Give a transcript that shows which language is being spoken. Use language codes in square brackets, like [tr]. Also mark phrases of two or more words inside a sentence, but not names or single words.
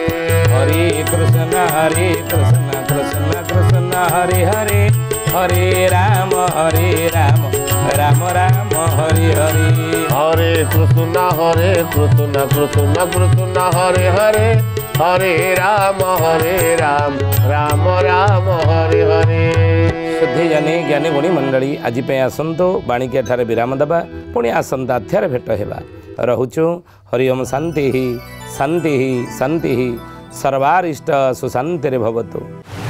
[sa] हरे कृष्ण कृष्ण कृष्ण हरे हरे हरे राम राम राम हरे हरे हरे कृष्ण कृष्ण कृष्ण हरे हरे हरे राम राम हरे हरे [or] ଶୁଦ୍ଧି ଜାଣେ ଜ୍ଞାନୀ ଗୁଣୀ ମଣ୍ଡଳୀ ଆଜି ଆସନ୍ତୋ ବାଣୀ କେ ଠାରେ ବିରାମ ଦବା ପୁଣି ଆସନ୍ତା ଅଧ୍ୟାୟ ଭେଟ ହେବା ରହୁଛୁ [sa] हरि ओम शांति शांति शांति सर्वारिष्ट सुशांति भवतु।